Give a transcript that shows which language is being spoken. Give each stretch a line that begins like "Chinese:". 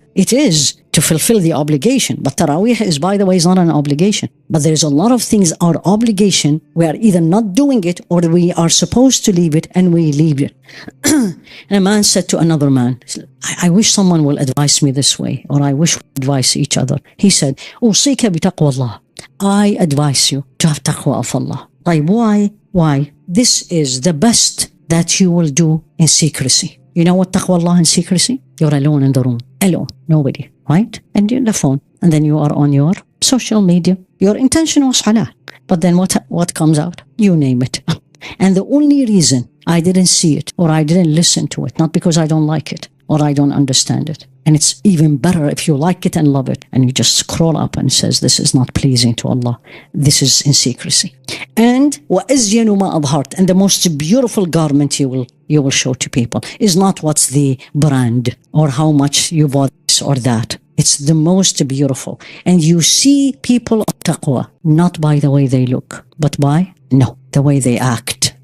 English: It is to fulfill the obligation. But Taraweeh is, by the way, is not an obligation. But there's a lot of things, our obligation, we are either not doing it or we are supposed to leave it and we leave it. And a man said to another man, I wish someone will advise me this way, or I wish we advise each other. He said,
Arabic: أوصيك بتقوى الله.
English: I advise you to have taqwa of Allah. Like, why? Why? This is the best that you will do in secrecy. You know what taqwa Allah in secrecy? You're alone in the room. Alone. Nobody. Right? And you're on the phone. And then you are on your social media. Your intention was halal. But then what comes out? You name it. And the only reason I didn't see it or I didn't listen to it, not because I don't like it or I don't understand it. And it's even better if you like it and love it and you just scroll up and says, this is not pleasing to Allah. This is in secrecy.
Arabic: And وَأَزْيَنُ مَا أَظْهَرْتَ.
English: And the most beautiful garment you will show to people is not what's the brand or how much you bought this or that. It's the most beautiful. And you see people of taqwa, not by the way they look, but by, the way they act.